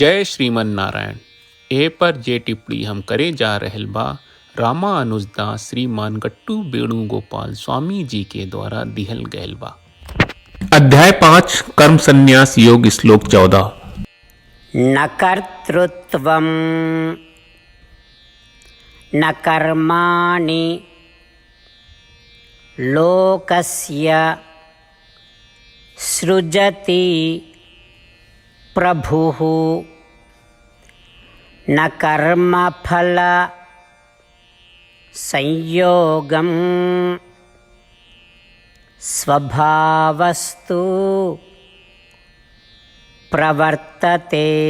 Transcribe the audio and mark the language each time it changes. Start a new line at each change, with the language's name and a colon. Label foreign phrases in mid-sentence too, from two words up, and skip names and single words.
Sanskrit: जय श्रीमन नारायण।
Bhojpuri: ए पर जे टिप्पणी हम करे जा रहल बा रामानुजदास श्रीमान गट्टू वेणुगोपाल स्वामी जी के द्वारा दिहल गयल बा। अध्याय 5 कर्म संन्यास योग श्लोक 14।
Sanskrit: न कर्तृत्वं न कर्माणि लोकस्य सृजति प्रभुः न कर्मफल संयोगं स्वभावस्तु प्रवर्तते।